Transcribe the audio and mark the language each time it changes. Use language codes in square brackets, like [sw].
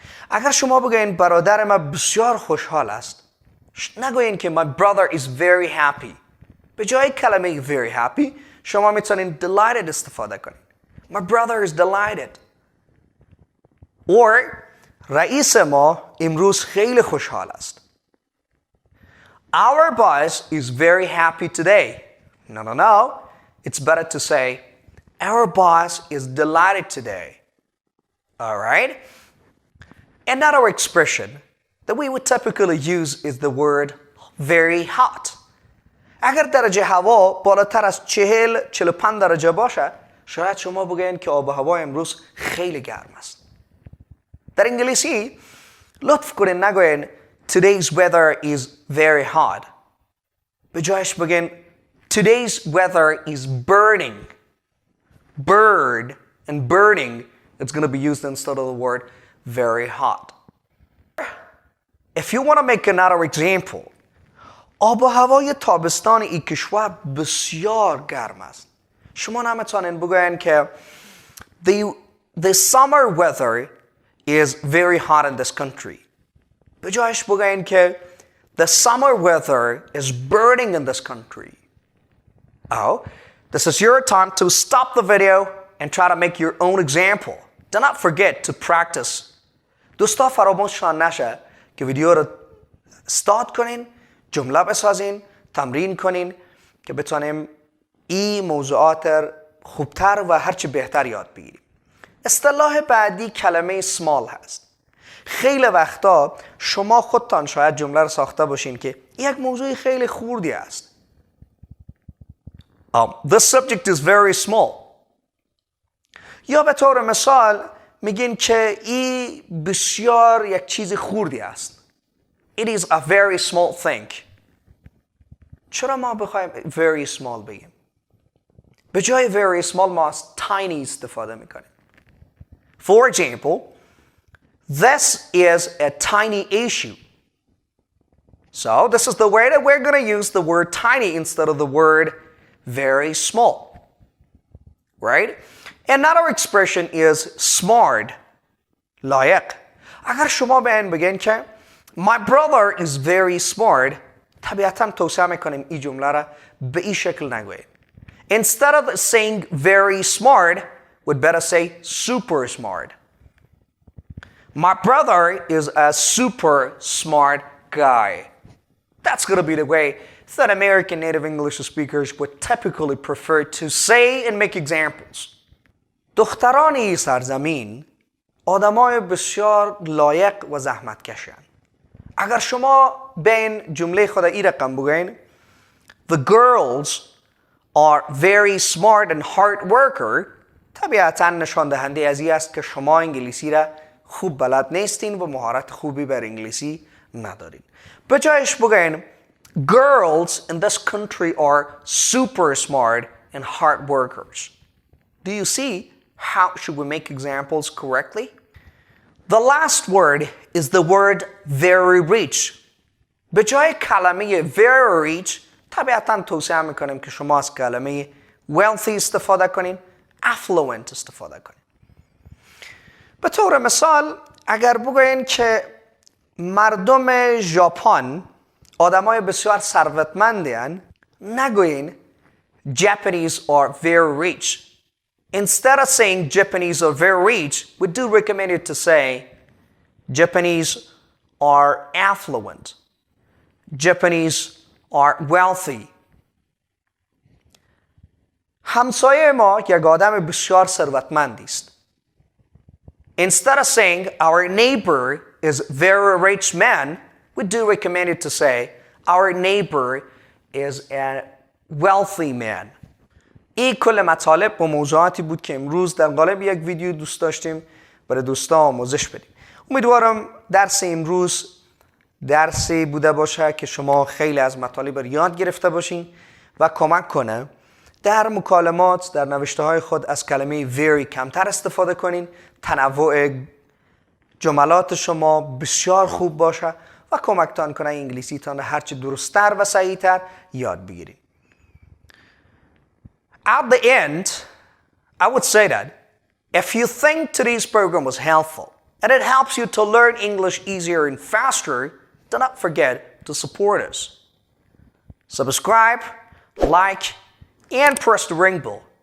[fa] اگر شما بگوین برادر ما بسیار خوشحال است، نگوین که [en] my brother is very happy. [fa] به جای کلمه [en] very happy [fa] شما میتونین delighted استفاده کنین. [en] My brother is delighted. Or [fa] رئیس ما امروز خیلی خوشحال است. [en] Our boss is very happy today. No. It's better to say our boss is delighted today. All right? Another expression that we would typically use is the word very hot. [fa] اگر درجه هوا بالاتر از 40-45 درجه باشه، شاید شما بگین که آب و هوا امروز خیلی گرم است. در انگلیسی لطف کنین نگوین [en] today's weather is very hot. [fa] به جایش بگین [en] today's weather is burning. Bird and burning, it's going to be used instead of the word very hot. If you want to make another example, [fa] آب و هوای تابستان این کشور بسیار گرم است. شما نمیتونین بگوین که [en] the summer weather is very hot in this country. [fa] به جایش بگوین که [en] the summer weather is burning in this country. Oh, this is your time to stop the video and try to make your own example. Do not forget to practice. [fa] دوستا فراموششان نشه که ویدیو رو استارت کنین، جمله بسازین، تمرین کنین که بتونیم این موضوعات خوبتر و هرچی بهتر یاد بگیریم. اصطلاح بعدی کلمه small هست. خیلی وقتا شما خودتان شاید جمله رو ساخته باشین که یک موضوع خیلی خوردی است. [en] The subject is very small. [fa] یا به طور مثال میگین که این بسیار یک چیز خوردی است. [en] It is a very small thing. [fa] چرا ما بخوایم [en] very small [fa] بگیم؟ به جای very small ما از tiny استفاده میکنیم. [en] For example, this is a tiny issue. So this is the way that we're going to use the word tiny instead of the word very small. Right? Another expression is smart. [fa] لایق. اگر شما به این بگین که [en] my brother is very smart، [fa] طبیعتاً توصیه میکنیم این جمله را به این شکل نگویید. [en] Instead of saying very smart, we'd better say super smart. My brother is a super smart guy. That's going to be the way that American native English speakers would typically prefer to say and make examples. [fa] دختران این سرزمین آدمای بسیار لایق و زحمتکشند. اگر شما بین جمله خود این رقم بگین [en] The girls are very smart and hard worker، [fa] طبیعتاً نشان دهنده از این است که شما انگلیسی را خوب بلد نیستین و مهارت خوبی بر انگلیسی ندارین. به جایش بگین [en] Girls in this country are super smart and hard workers. Do you see how should we make examples correctly? The last word is the word very rich. [fa] به جای کلمه [en] very rich [fa] طبیعتاً توصیه میکنیم که شما از کلمه wealthy استفاده کنین، affluent استفاده کنین. به طور مثال اگر بگوین که مردم ژاپن آدمای بسیار ثروتمندی هستند، نگوین [en] Japanese are very rich. Instead of saying Japanese are very rich, we do recommend it to say Japanese are affluent. Japanese are wealthy. [fa] همسایه ما یک آدم بسیار ثروتمندی است. [en] Instead of saying our neighbor is very rich man, we do recommend it to say our neighbor is a wealthy man. [fa] این کل مطالب با موضوعاتی بود که امروز در قالب یک ویدیو دوست داشتیم برای دوستان آموزش بدیم. امیدوارم درس امروز درسی بوده باشه که شما خیلی از مطالب رو یاد گرفته باشین و کمک کنه در مکالمات در نوشته های خود از کلمه very کمتر استفاده کنین، تنوع جملات شما بسیار خوب باشه و کمکتان کنه انگلیسی تان هرچی درستتر و صحیحتر یاد بگیرید. [en] At the end, I would say that if you think today's program was helpful and it helps you to learn English easier and faster, do not forget to support us. Subscribe, like, and press the ring bell.